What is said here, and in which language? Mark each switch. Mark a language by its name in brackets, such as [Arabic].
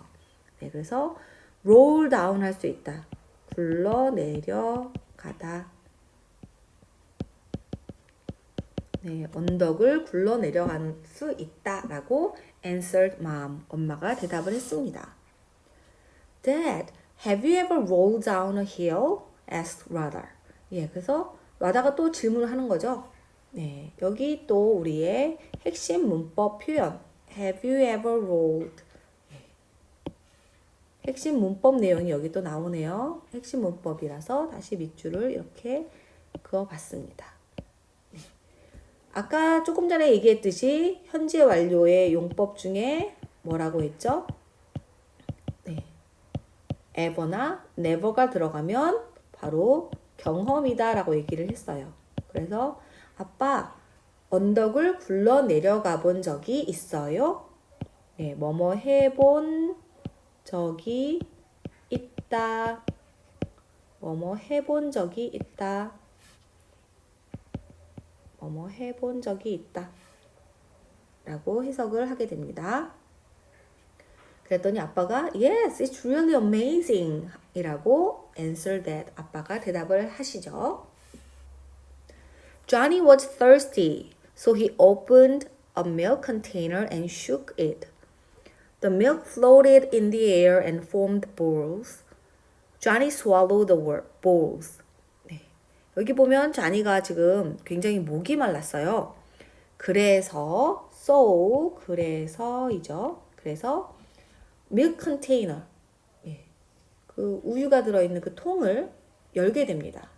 [Korean] 네, 그래서 [English] roll down [Korean] 할 수 있다. 굴러 내려가다. 네, 언덕을 굴러 내려갈 수 있다라고 [English] answered mom. [Korean] 엄마가 대답을 했습니다. [English] Dad, have you ever rolled down a hill? asked Radha. [Korean] 예, 그래서 라다가 또 질문을 하는 거죠. 네, 여기 또 우리의 핵심 문법 표현 [English] have you ever rolled [Korean] 핵심 문법 내용이 여기 또 나오네요. 핵심 문법이라서 다시 밑줄을 이렇게 그어봤습니다. 네. 아까 조금 전에 얘기했듯이 현재 완료의 용법 중에 뭐라고 했죠? 네, ever나 never가 들어가면 바로 경험이다 라고 얘기를 했어요. 그래서 아빠 언덕을 굴러 내려가 본 적이 있어요? 네, 뭐뭐 해본 적이 있다. 뭐뭐 해본 적이 있다. 뭐뭐 해본 적이 있다. 라고 해석을 하게 됩니다. 그랬더니 아빠가 [English] Yes, it's really amazing [Korean] 이라고 [English] answer that. [Korean] 아빠가 대답을 하시죠. [English] Johnny was thirsty, so he opened a milk container and shook it. The milk floated in the air and formed balls. Johnny swallowed the balls. [Korean] 네. 여기 보면 johnny가 지금 굉장히 목이 말랐어요. 그래서 그래서이죠. 그래서 [English] milk container [Korean] 그 우유가 들어있는 그 통을 열게 됩니다.